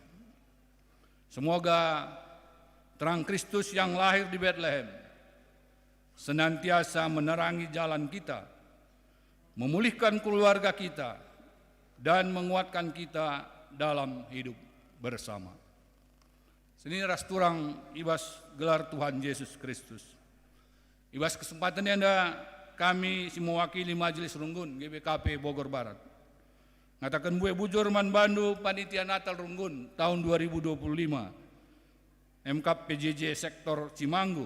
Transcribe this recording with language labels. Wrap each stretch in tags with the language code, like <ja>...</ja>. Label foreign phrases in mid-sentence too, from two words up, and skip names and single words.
<id>Semoga terang Kristus yang lahir di Bethlehem senantiasa menerangi jalan kita, memulihkan keluarga kita, dan menguatkan kita dalam hidup bersama.</id> <btx>Sini ras turang ibas gelar Tuhan Yesus Kristus. Ibas kesempatan anda kami si mewakili Majelis Runggun GBKP Bogor Barat. Ngatakan bue bujur man bandu panitia Natal Runggun tahun 2025. MKP PJJ sektor Cimanggu.</btx>